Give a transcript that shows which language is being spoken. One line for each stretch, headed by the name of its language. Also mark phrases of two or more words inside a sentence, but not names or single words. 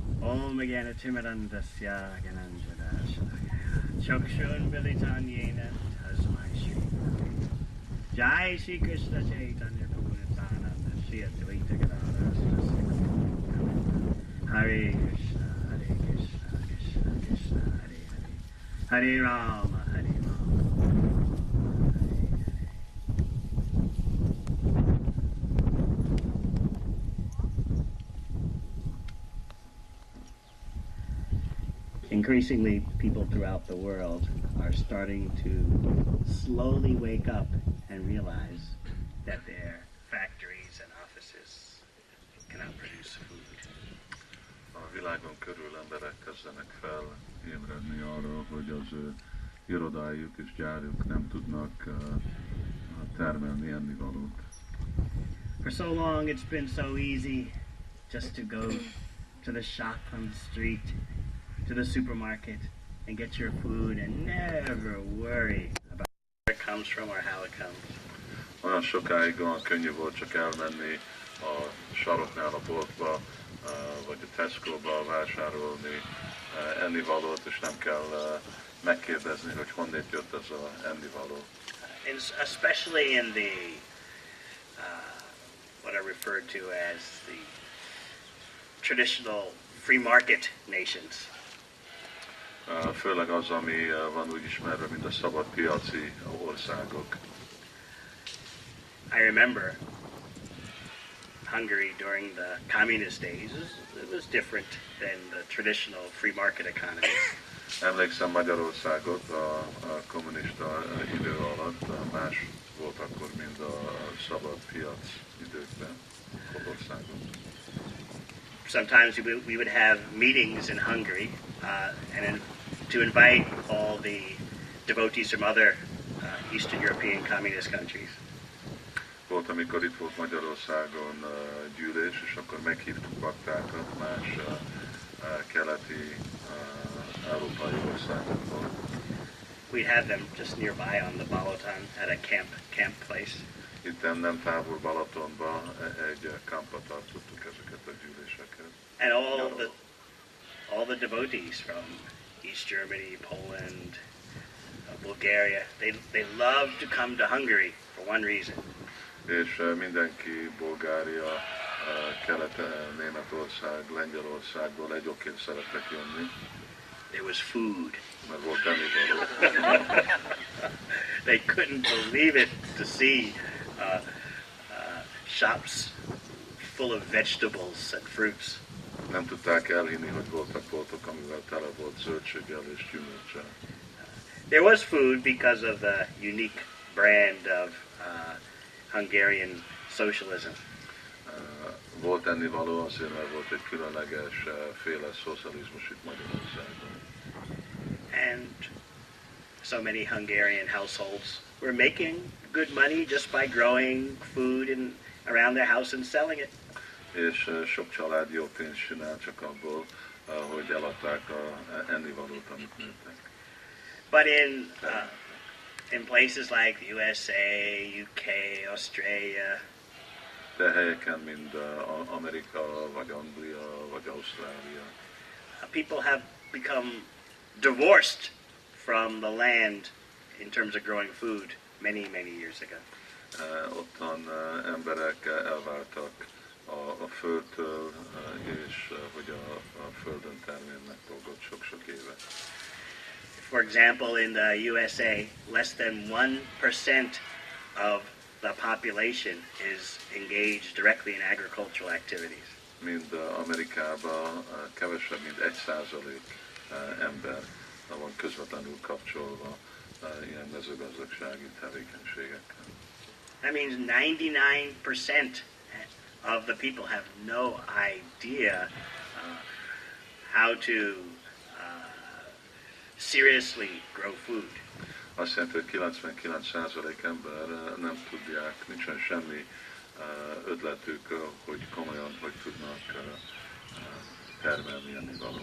Sanskrit: ॐ अगना तिमिरान्धस्य गणञ्जदस्य चोक्शुन मिलितन्येन तस्मै श्री जय श्री कृष्ण चैतन्य प्रभु नित्यानन्द श्री अद्वैत गदाधर हरे कृष्ण, हरे कृष्ण, कृष्ण कृष्ण, हरे हरे हरे राम, हरे राम.
English: Increasingly, people throughout the world are starting to slowly wake up and realize that their factories and offices cannot produce food.
Hungarian: A világon körül emberek kezdenek fel ébredni arra, hogy az ő irodájuk és gyárjuk nem tudnak termelni ennivalót.
English: For so long it's been so easy just to go to the shop on the street, to the supermarket and get your food and never worry about where it comes from or how it comes.
Hungarian: Olyan sokáig olyan könnyű volt csak elmenni a saroknál a boltba, vagy a Tesco-ba vásárolni ennivalót, és nem kell megkérdezni, hogy honnét jött ez az ennivaló.
English: Especially in the what are referred to as the traditional free market nations.
Hungarian: Főleg az, ami van úgy ismerve, mint a szabad piaci országok.
English: I remember Hungary during the communist days. It was different than the traditional free market economy.
Hungarian: Emlékszem Magyarországot a kommunista idő alatt, más volt akkor, mint a szabad piac időkben, országok.
English: Sometimes we would have meetings in Hungary and to invite all the devotees from other Eastern European communist countries.
Hungarian: Volt, amikor itt volt Magyarországon gyűlés, és akkor meghívtuk baktákat más keleti európai országokból.
English: We'd have them just nearby on the Balaton at a camp place.
Hungarian: Itt nem távol Balatonban egy kampot tartottuk ezeket a gyűléseket.
English: And all the devotees from East Germany, Poland, Bulgaria, they love to come to Hungary for one reason.
Hungarian: És mindenki Bulgária, Kelet-Németország, Lengyelországból egy okért szerettek jönni.
English: There was food.
Hungarian: Mert volt ennivaló.
English: They couldn't believe it to see shops full of vegetables and fruits.
Hungarian: Nem tudták elhinni, hogy voltak boltok, amivel tele volt zöldséggel és gyümölccsel.
English: There was food because of the unique brand of Hungarian socialism.
Hungarian: Volt ennivaló azért, mert volt egy különleges féle szocializmus itt Magyarországon.
English: And so many Hungarian households were making good money just by growing food around their house and selling it.
Hungarian: És sok család jó pénzt csinál csak abból, hogy eladták a ennivalót, amit nőttek.
English: But in places like the USA, UK, Australia,
Hungarian: de helyeken, mint Amerika, vagy Anglia, vagy Ausztrália,
English: people have become divorced from the land in terms of growing food many years ago.
Hungarian: Ottan emberek elváltak a földtől, és hogy a földön termelnek dolgot sok-sok éve.
English: For example, in the USA, less than 1% of the population is engaged directly in agricultural activities.
Hungarian: Mind Amerikában kevesebb, mint 1% ember van közvetlenül kapcsolva ilyen mezőgazdasági tevékenységekkel.
English: That means 99% of the people have no idea how to seriously grow food.
Hungarian: Azt jelenti, hogy 99% ember nem tudják, nincsen semmi ötletük, hogy komolyan hogy tudnak termelni ennivalót.